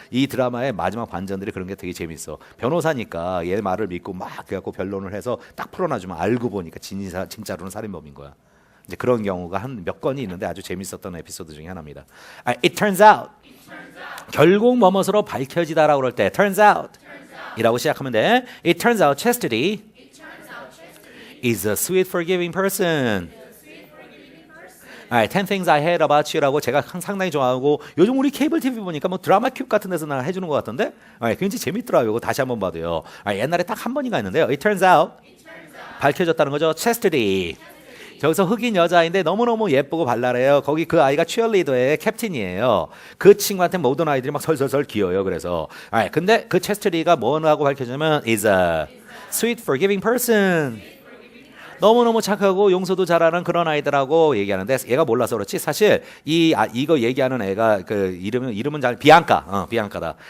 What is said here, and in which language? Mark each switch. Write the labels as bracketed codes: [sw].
[ko] 이 드라마의 마지막 반전들이 그런 게 되게 재밌어. 변호사니까 얘 말을 믿고 막 그래갖고 변론을 해서 딱 풀어놔주면 알고 보니까 진짜로는 살인범인 거야. 이제 그런 경우가 한 몇 건이 있는데 아주 재밌었던 에피소드 중에 하나입니다. [en] It turns out. [ko] 결국 뭐뭇으로 밝혀지다라고 그럴 때 turns out 이라고 시작하면 돼. [en] It turns out chastity is a sweet forgiving person. [ko] 10 things I hate about you라고 제가 상당히 좋아하고 요즘 우리 케이블 TV 보니까 뭐 드라마 큐브 같은 데서 나 해주는 것 같던데 굉장히 재밌더라고요. 이거 다시 한번 봐도요. 옛날에 딱 한 번인가 했는데요. [en] It turns out [ko] 밝혀졌다는 거죠. [en] chastity. [ko] 저기서 흑인 여자인데 너무너무 예쁘고 발랄해요. 거기 그 아이가 치어리더의 캡틴이에요. 그 친구한테 모든 아이들이 막 설설설 기어요. 그래서 근데 그 체스트리가 뭐라고 밝혀지냐면 [en] is a sweet forgiving person. [ko] 너무너무 착하고 용서도 잘하는 그런 아이들하고 얘기하는데 얘가 몰라서 그렇지 사실 이거 얘기하는 애가 그 이름은 잘 비앙카다.